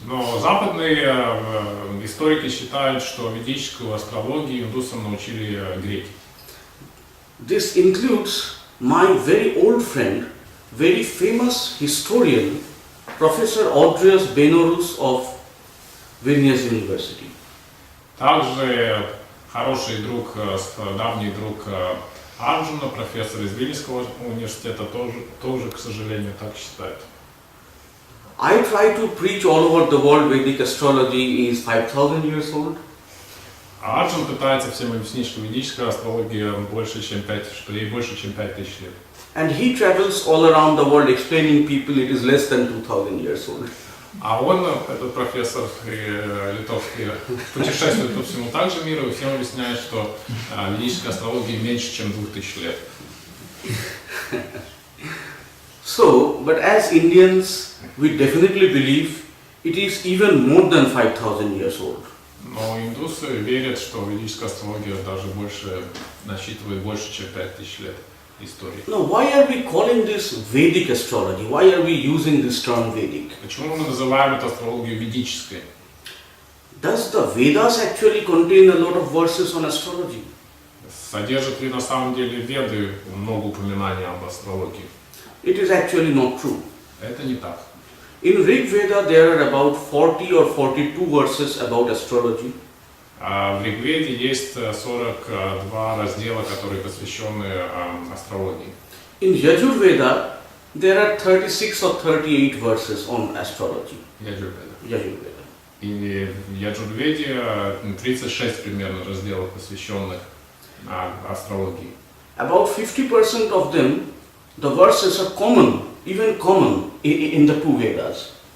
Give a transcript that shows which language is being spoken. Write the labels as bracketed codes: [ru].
[ru] Но западные историки считают, что ведическую астрологию индусам научили греки. [en] This includes my very old friend, very famous historian, Professor Audrius Benorus of Vilnius University. [ru] Также хороший друг, давний друг Арджуна, профессор из Вильнюсского университета, тоже, к сожалению, так считает. [en] I try to preach all over the world Vedic astrology is 5000 years old. [ru] А Арджун пытается всем объяснить, что ведическая астрология что ей больше, чем 5000 лет. [en] And he travels all around the world explaining people it is less than 2000 years old. [ru] А он, этот профессор литовский, путешествует по всему также миру и всем объясняет, что ведическая астрология меньше, чем 2000 лет. [en] So, but as Indians, we definitely believe it is even more than 5000 years old. [ru] Но индусы верят, что ведическая астрология даже насчитывает больше, чем 5000 лет истории. [en] Now, why are we calling this Vedic astrology? Why are we using this term Vedic? [ru] Почему мы называем эту астрологию ведической? [en] Does the Vedas actually contain a lot of verses on astrology? [ru] Содержат ли на самом деле Веды много упоминаний об астрологии? [en] It is actually not true. [ru] Это не так. [en] In Rig Veda, there are about 40 or 42 verses about astrology. [ru] В Ригведе есть 42 раздела, которые посвящены астрологии. [en] In Yajur Veda, there are 36 or 38 verses on astrology. [ru] Яджурведа. [en] Yajur Veda. [ru] И в Яджурведе 36 примерно разделов, посвященных астрологии. [en] About 50% of them, the verses are common, even common in the two Vedas.